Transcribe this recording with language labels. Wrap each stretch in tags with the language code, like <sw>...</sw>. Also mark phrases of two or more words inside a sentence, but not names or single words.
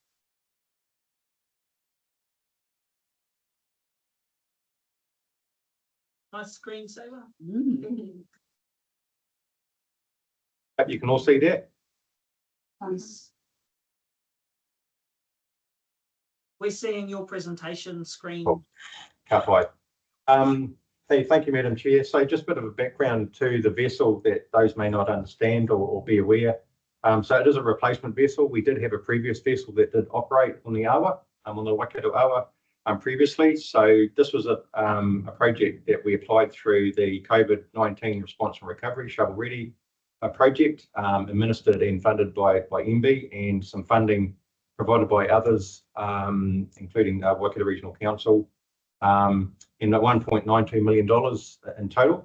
<en>Nice screensaver. Hope you can all see that. Nice. We're seeing your presentation screen. Cool.</en> <mi>Ka pai.</mi> <en>Hey, thank you, Madam Chair. So just a bit of a background to the vessel that those may not understand or be aware. So it is a replacement vessel. We did have a previous vessel that did operate on the Awa, on the Waikato Awa previously. So this was a project that we applied through the COVID-19 Response and Recovery Shovel Ready project, administered and funded by MB, and some funding provided by others, including Waikato Regional Council, in the $1.92 million in total.</en>